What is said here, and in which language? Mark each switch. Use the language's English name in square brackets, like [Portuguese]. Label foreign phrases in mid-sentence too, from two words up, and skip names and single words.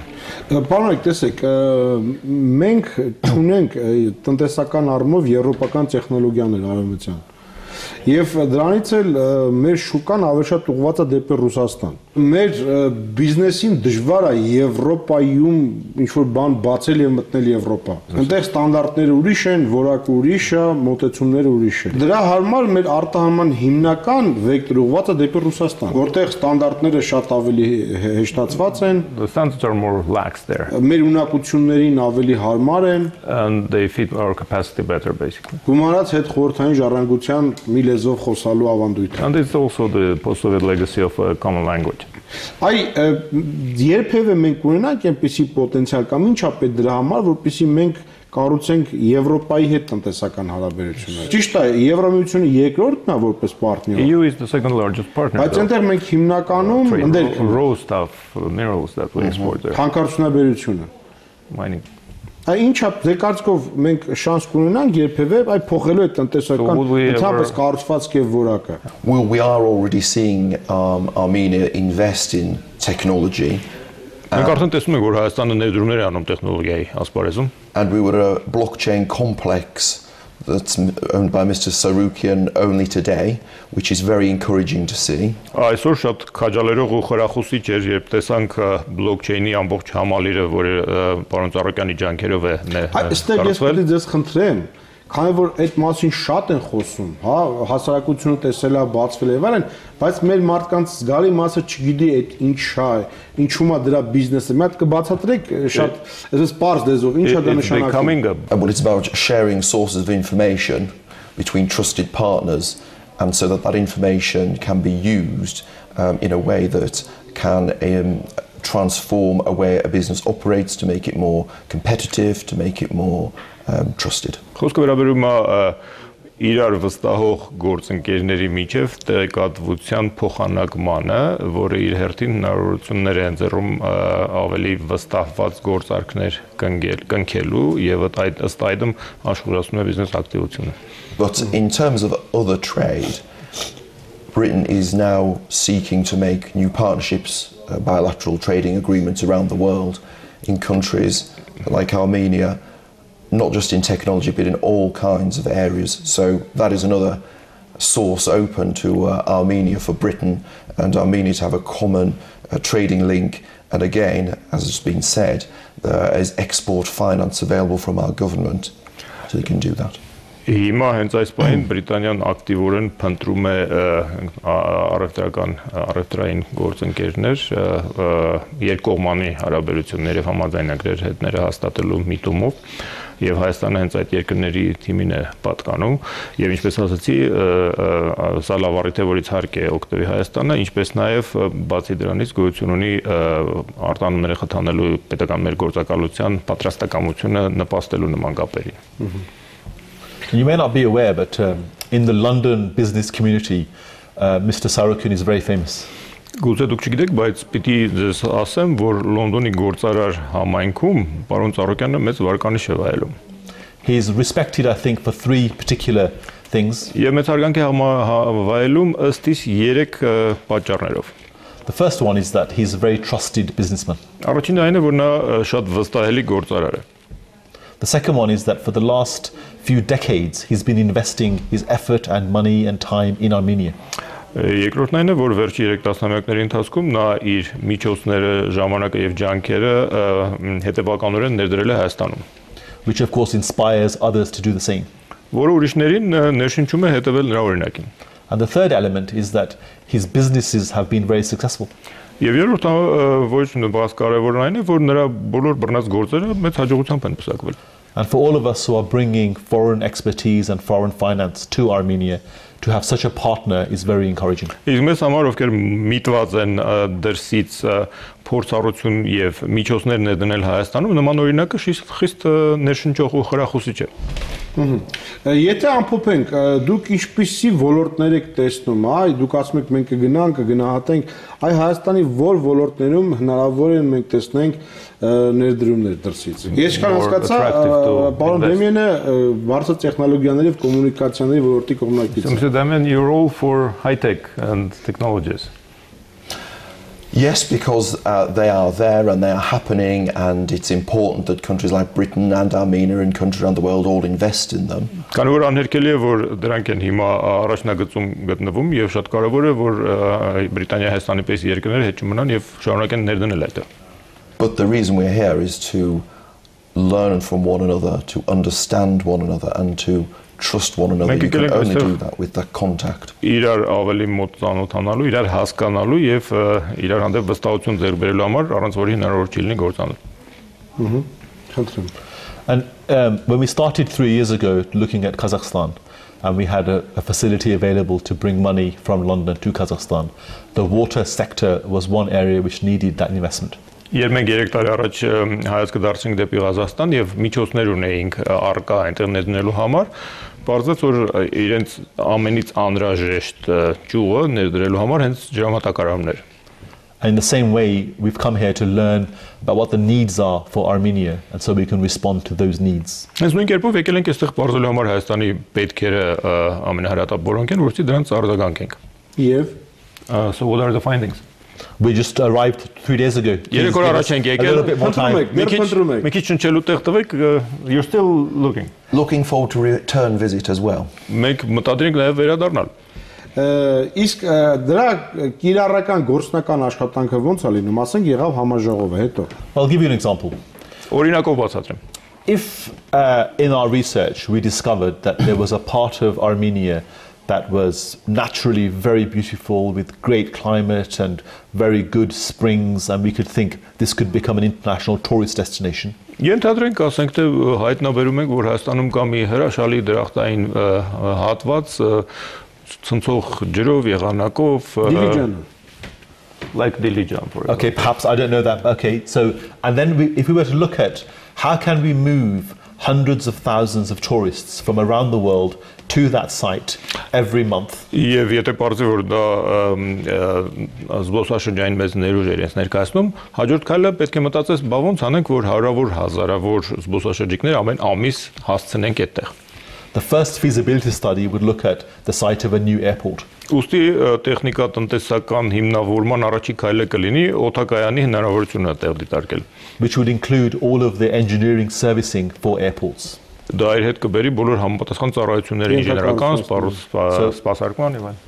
[Armenian] Պարոն, տեսեք, մենք ունենք տնտեսական առումով եվրոպական տեխնոլոգիաներ արևմտյան։ Եվ դրանից էլ մեր շուկան ավելի շատ ուղղված է դեպի Ռուսաստան։ Մեր բիզնեսին դժվար է Եվրոպայում ինչ-որ բան բացել եւ մտնել Եվրոպա։ Այնտեղ ստանդարտները ուրիշ են, որակը ուրիշ է, մոտեցումները ուրիշ են։ Դրա համար մեր արտահանման հիմնական վեկտորը ուղղված է դեպի Ռուսաստան, որտեղ ստանդարտները շատ ավելի հեշտացված են։ [English] The standards are more lax there. [Armenian] Մեր ունակություններին ավելի հարմար են, [English] And they fit our capacity better basically. [Armenian] Գումարած հետ խորհրդային ժառանգության մի լեզվով խոսալու ավանդույթ։ [English] And it's also the post-Soviet legacy of a common language. [Armenian] Այ երբևէ մենք ունենանք այնպիսի պոտենցիալ կամ ինչա պետք դրա համար, որպեսզի մենք կառուցենք Եվրոպայի հետ տնտեսական հարաբերություններ։ Ճիշտ է, Եվրամիությունը երկրորդն է որպես պարտներ։ [English] EU is the second largest partner. [Armenian] Բայց այնտեղ մենք հիմնականում այնտեղ [English] raw stuff, minerals that we export there. [Armenian] Հանքարդյունաբերությունը։ [English] Mining. [Armenian] Այ ինչա ձեր կարծիքով մենք շանս կունենանք երբևէ այ փոխելու այդ տնտեսական ընդհանրապես կառուցվածք եւ որակը։ [English] Well, we are already seeing Armenia invest in technology. [Armenian] Մենք արդեն տեսնում ենք, որ Հայաստանը ներդրումներ է անում տեխնոլոգիայի ասպարեզում։ [English] And we were a blockchain complex that's owned by Mr. Sarukian only today, which is very encouraging to see. [Armenian] Այսօր շատ քաջալերող ու խրախուսիչ էր, երբ տեսանք բլոկչեյնի ամբողջ համալիրը, որը պարոն Ծառուկյանի ջանքերով է Այստեղ ես պետք է ձեզ խնդրեմ, քանի որ այդ մասին շատ են խոսում, հա, հասարակությունը տեսել է, բացվել է եւ այլն, բայց մեր մարդկանց զգալի մասը չգիտի այդ ինչա է, ինչու՞մ է դրա բիզնեսը։ Մի հատ կբացատրեք շատ այսպես པարզ լեզվով, ինչա դա նշանակում։ [English] Well, it's about sharing sources of information between trusted partners, and so that information can be used in a way that can transform a way a business operates, to make it more competitive, to make it more trusted. [Armenian] Խոսքը վերաբերում է իրար վստահող գործընկերների միջև տեղեկատվության փոխանակմանը, որը իր հերթին հնարավորություններ է ընձեռում ավելի վստահված գործարքներ կնքելու եւ ըստ այդմ աշխուժացնում է բիզնես ակտիվությունը։ [English] But in terms of other trade, Britain is now seeking to make new partnerships, bilateral trading agreements around the world in countries like Armenia, not just in technology but in all kinds of areas. So that is another source open to Armenia for Britain and Armenia to have a common trading link. And again, as has been said, there is export finance available from our government, so they can do that. [Armenian] Հիմա հենց այս պահին Բրիտանիան ակտիվորեն փնտրում է առևտրային գործընկերներ երկկողմանի հարաբերություններ եւ համաձայնագրեր հետները հաստատելու միտումով եւ Հայաստանը հենց այդ երկրների թիմին է պատկանում եւ ինչպես ասացի սա լավ առիթ է, որից հարկ է օգտվի Հայաստանը, ինչպես նաեւ բացի դրանից գոյություն ունի արտանումները խթանելու պետական մեր գործակալության պատրաստակամությունը նպաստելու նման կապերին։ [English] You may not be aware, but in the London business community, Mr. Sarukian is very famous. [Armenian] Գուցե դուք չգիտեք, բայց պիտի ձեզ ասեմ, որ Լոնդոնի գործարար համայնքում պարոն Ծառուկյանը մեծ վարկանիշ է վայելում։ [English] He is respected, I think, for three particular things. [Armenian] Եվ մեծ հարգանք է վայելում ըստ իս 3 պատճառներով։ [English] The first one is that he's a very trusted businessman. [Armenian] Առաջինը այն է, որ նա շատ վստահելի գործարար է։ [English] The second one is that for the last few decades, he's been investing his effort and money and time in Armenia. [Armenian] Երկրորդն այն է, որ վերջի 3 տասնամյակների ընթացքում նա իր միջոցները, ժամանակը եւ ջանքերը հետեւականորեն ներդրել է Հայաստանում, [English] which of course inspires others to do the same. [Armenian] Որը ուրիշներին ներշնչում է հետևել նրա օրինակին. [English] And the third element is that his businesses have been very successful. [Armenian] Եվ երրորդ ոչ բաց կարևորն այն է, որ նրա բոլոր բռնած գործերը մեծ հաջողությամբ են պսակվել. [English] And for all of us who are bringing foreign expertise and foreign finance to Armenia, to have such a partner is very encouraging. [Armenian] Իսկ մեզ համար ովքեր միտված են դրսից փորձառություն եւ միջոցներ ներդնել Հայաստանում, նման օրինակը խիստ ներշնչող ու խրախուսիչ է. Եթե ամփոփենք, դուք ինչպիսի ոլորտներ եք տեսնում, այ դուք ասում եք մենք կգնահատենք, այ Հայաստանի որ ոլորտներում հնարավոր է մենք տեսնենք ներդրումներ դրսից։ Ես կան հասկացա, պարոն Դեմյանը բարձր տեխնոլոգիաների եւ կոմունիկացիաների ոլորտի կողմնակից է։ [English] Mr. Damian, you're all for high tech and technologies. Yes, because they are there and they are happening, and it's important that countries like Britain and Armenia and countries around the world all invest in them. [Armenian] Քանի որ անհերքելի է, որ դրանք են հիմա առաջնագծում գտնվում եւ շատ կարեւոր է, որ Բրիտանիա, Հայաստանի պես երկրները հետ չմնան եւ շարունակեն ներդնել այդտեղ. [English] But the reason we're here is to learn from one another, to understand one another, and to trust one another. You can only do that with that contact. [Armenian] Իրար ավելի մոտ ծանոթանալու, իրար հասկանալու եւ իրար հանդեպ վստահություն ձեռք բերելու համար, առանց որի հնարավոր չի լինի գործանել. Խնդրեմ. [English] And when we started 3 years ago looking at Kazakhstan, and we had a facility available to bring money from London to Kazakhstan, the water sector was one area which needed that investment. [Armenian] Երբ մենք 3 տարի առաջ հայացքը դարձինք դեպի Ղազախստան եւ միջոցներ ունեինք արկա այնտեղ ներդնելու համար, բարձրաց որ իրենց ամենից անհրաժեշտ ճյուղը ներդրելու համար հենց ջրամատակարարումն էր. [English] In the same way, we've come here to learn about what the needs are for Armenia, and so we can respond to those needs. [Armenian] Հենց նույն կերպով եկել ենք այստեղ բարձրելու համար Հայաստանի պետքերը ամենահրատապորոնք են, որովհետեւ դրանց արձագանքենք. Եվ [English] So what are the findings? We just arrived 3 days ago. [Armenian] Երեք օր առաջ ենք եկել. Մի քիչ շնչելու տեղ տվեք, [English] you're still looking. Looking forward to return visit as well. [Armenian] Մենք մտադրենք նաև վերադառնալ. Իսկ դրա կիրառական գործնական աշխատանքը ոնց է լինում, ասենք եղավ համաժողովը, հետո. [English] I'll give you an example. [Armenian] Օրինակով բացատրեմ. [English] If in our research we discovered that there was a part of Armenia that was naturally very beautiful with great climate and very good springs, and we could think this could become an international tourist destination. [Armenian] Ենթադրենք, ասենք թե հայտնաբերում ենք, որ Հայաստանում կա մի հրաշալի դրախտային հատված ցնցող ջրով, եղանակով, [English] like Dilijan, for example. Okay, perhaps I don't know that. Okay, so and then if we were to look at how can we move hundreds of thousands of tourists from around the world to that site every month. [Armenian] Եվ եթե բարձր որ դա զբոսաշրջային մեծ ներուժ էր ներկայացնում, հաջորդ քայլը պետք է մտածես, բա ոնց անենք, որ հարյուրավոր հազարավոր զբոսաշրջիկներ ամեն ամիս հասցնենք այդտեղ. [English] The first feasibility study would look at the site of a new airport. [Armenian] Ուստի տեխնիկա-տնտեսական հիմնավորման առաջի քայլը կլինի օդակայանի հնարավորությունը տեղ դիտարկել. [English] Which would include all of the engineering servicing for airports. [Armenian] Դա իր հետ կբերի բոլոր համապատասխան ծառայությունների ինժեներական, սպասարկման եւ այլն.